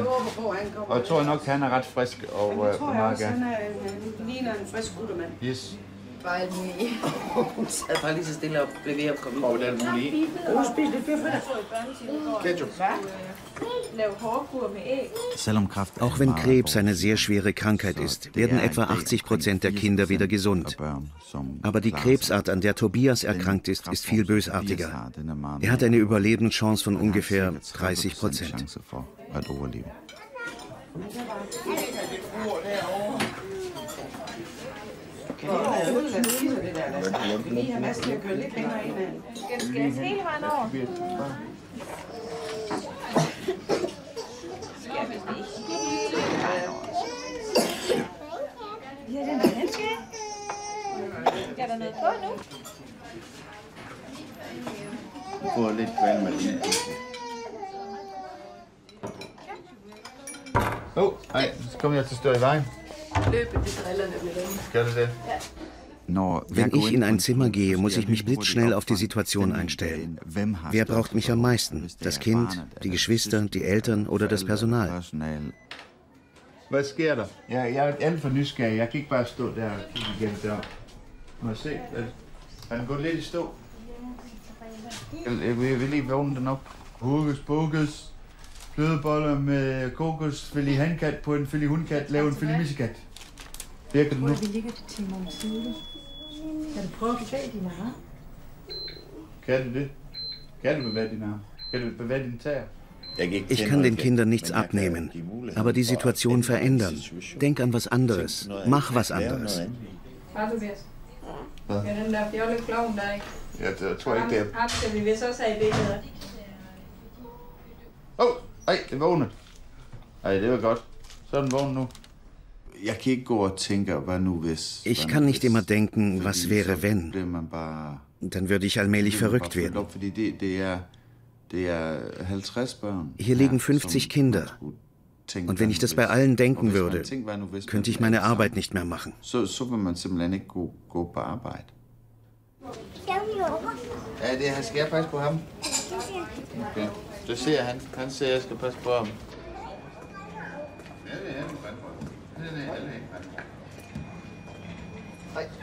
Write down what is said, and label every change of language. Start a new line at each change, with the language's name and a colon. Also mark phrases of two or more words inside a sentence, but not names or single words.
Danish: Og jeg tror nok, han er ret frisk og meget gerne. Han ligner en frisk guttemand.
English: Yes.
Danish: Bare alt muligt. Hun sad bare lige så stille og blev ved at komme. Og hvordan muligt? Hun spiste lidt bøffer. Ketchup. Lave hårdkur med æg.
German: Auch wenn Krebs eine sehr schwere Krankheit ist, werden etwa 80% der Kinder wieder gesund. Aber die Krebsart, an der Tobias erkrankt ist, ist viel bösartiger. Er hat eine Überlebenschance von ungefähr 30%.
Danish: Skal der noget på nu? Få lidt vand med det. Ej, så kommer jeg til at stå i vejen. Løbet, det drillerne med dem. Skal du det?
German: Wenn ich in ein Zimmer gehe, muss ich mich blitzschnell auf die Situation einstellen. Wer braucht mich am meisten? Das Kind, die Geschwister, die Eltern oder das Personal?
Danish: Hvad sker der? Jeg er alt for nysgerrig. Jeg kan ikke bare stå der og kigge igennem der. Må jeg se? Har den gået lidt i stå? Jeg vil lige vågne den op. Hokus pokus. Flødeboller med kokos, filet handkat på en filet hundkat, lave en filet missekat. Virker det nu? Vi ligger til Timon Side. Kan du prøve at bevæge dine arme? Kan du det? Kan du bevæge dine arme? Kan du bevæge dine tæer?
German: Ich kann den Kindern nichts abnehmen, aber die Situation verändern. Denk an was anderes, mach was anderes.
Danish: Bare Tobias. Hvad? Ja, den der fjolleklovn der, ikke? Jeg tror ikke, det er... Ham skal vi vist også have i billedet. Ej, det vågnede. Ej, det var godt. Så er den vågen nu. Jeg kan ikke gå og tænke, hvad nu hvis...
German: Ich kann nicht immer denken, was wäre wenn. Dann würde ich allmählich verrückt werden.
Danish: Fordi det er 50 børn.
German: Hier liegen 50 Kinder. Und wenn ich das bei allen denken würde, könnte ich meine Arbeit nicht mehr machen.
Danish: Så vil man simpelthen ikke gå på arbejde. Ja, det skal jeg passe på ham. Okay. Det ser han. Han ser, jeg skal passe på ham. Ja, det er han. Hej.